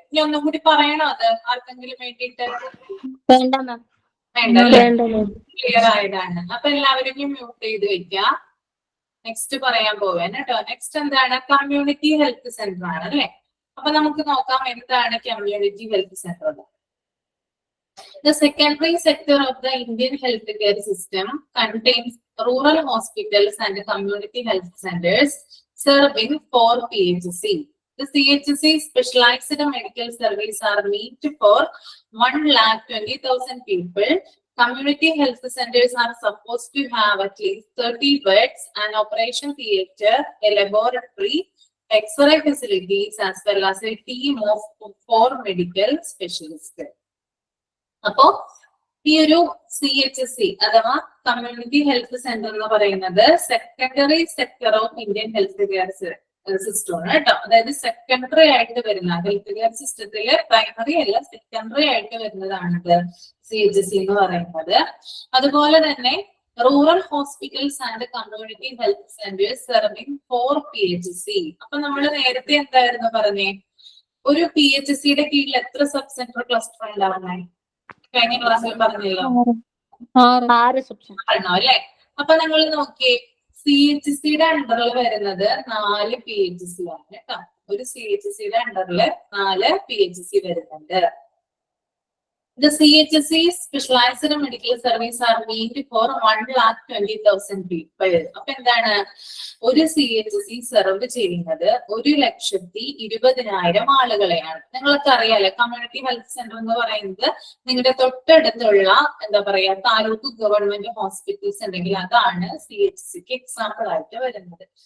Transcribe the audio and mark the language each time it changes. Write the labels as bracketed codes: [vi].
[ml] ഇനി ഒന്നും കൂടി പറയണോ അത് ആർക്കെങ്കിലും വേണ്ടിയിട്ട്? വേണ്ട മാം. ക്ലിയർ ആയതാണ്. അപ്പൊ എല്ലാവരും മ്യൂട്ട് ചെയ്ത് വെക്കുക. നെക്സ്റ്റ് പറയാൻ പോവാൻ കേട്ടോ. നെക്സ്റ്റ് എന്താണ്? കമ്മ്യൂണിറ്റി ഹെൽത്ത് സെന്റർ ആണ് അല്ലെ. അപ്പൊ നമുക്ക് നോക്കാം എന്താണ് community health centre. [en] The secondary sector of the Indian healthcare system contains rural hospitals and community health centers serving 4 PHC. The CHC specialized medical service are meant for 1,20,000 people. Community health centers are supposed to have at least 30 beds, an operation theatre, a laboratory, X-ray facilities, as well as a team of 4 medical specialists. [ml] അപ്പോ ഈ ഒരു CHC അഥവാ community health centre എന്ന് പറയുന്നത് [en] secondary sector of Indian health care system [ml] ആണ് കേട്ടോ. അതായത് secondary ആയിട്ട് വരുന്ന ഹെൽത്ത് കെയർ സിസ്റ്റത്തില് പ്രൈമറി അല്ല, സെക്കൻഡറി ആയിട്ട് വരുന്നതാണ് CHC എന്ന് പറയുന്നത്. അതുപോലെ തന്നെ [en] Rural hospitals and community health centres serving 4 PHC. [ml] അപ്പൊ നമ്മൾ നേരത്തെ എന്തായിരുന്നു പറഞ്ഞേ? ഒരു PHCയുടെ കീഴിൽ എത്ര സബ് സെന്റർ ക്ലസ്റ്റർ ഉണ്ടാവുന്നേ? കഴിഞ്ഞ ക്ലാസ്സിൽ പറഞ്ഞല്ലോ, 6 ആണോ അല്ലെ? അപ്പൊ നിങ്ങൾ നോക്കിയേ, CHC-യുടെ അണ്ടറിൽ വരുന്നത് 4 PHC ആണ് കേട്ടോ. ഒരു CHC-യുടെ അണ്ടറിൽ 4 PHC വരുന്നുണ്ട്. [en] The CHC specialized medical service are meant for 1,20,000 people. [ml] അപ്പൊ എന്താണ് ഒരു CHC സെർവ് ചെയ്യുന്നത് 1,20,000 ആളുകളെയാണ്. നിങ്ങൾക്ക് അറിയാലോ കമ്മ്യൂണിറ്റി ഹെൽത്ത് സെന്റർ എന്ന് പറയുന്നത് നിങ്ങളുടെ തൊട്ടടുത്തുള്ള എന്താ പറയാ താലൂക്ക് ഗവൺമെന്റ് ഹോസ്പിറ്റൽസ് ഉണ്ടെങ്കിൽ അതാണ് CHCക്ക് എക്സാമ്പിൾ ആയിട്ട് വരുന്നത്.